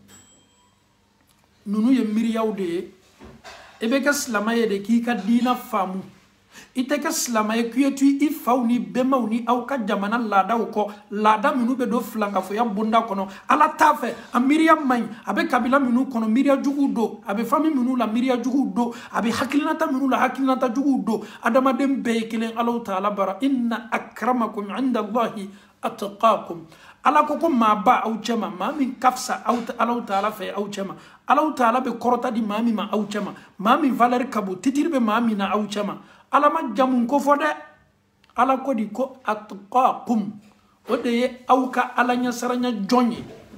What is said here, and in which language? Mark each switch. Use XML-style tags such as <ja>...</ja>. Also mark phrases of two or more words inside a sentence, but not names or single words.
<bm>nunu ye miiriyaw de ye i bɛ kɛ silamɛ ye de k'i ka diina faamu i tɛ kɛ silamɛ ye k'i ye to i faw ni bɛnbaw ni aw ka jamana laadaw kɔ laada minnu bɛ don filankafoya bonda kɔnɔ ala t'a fɛ a miiriya man ɲi a bɛ kabila minnu kɔnɔ miiriya juguw don a bɛ fami minnu la miiriya juguw don a bɛ hakilinata minnu la hakilinata juguw don adamaden bɛɛ ye kelen alaw ta'ala bara</bm> <ar>إن أكرمكم عند الله أتقاكم</ar> <bm>ala ko maa ba aw cɛ ma maa min ka fisa alaw ta'ala fɛ aw cɛ ma alaw ta'ala bɛ kɔrɔta di maa min ma aw cɛ ma maa min valeur ka bon titiri bɛ maa min na aw cɛ ma ala ma jamu ko fɔ dɛ ala ko di ko atqakum o de ye aw ka ala ɲɛsaranya jɔn ye</bm>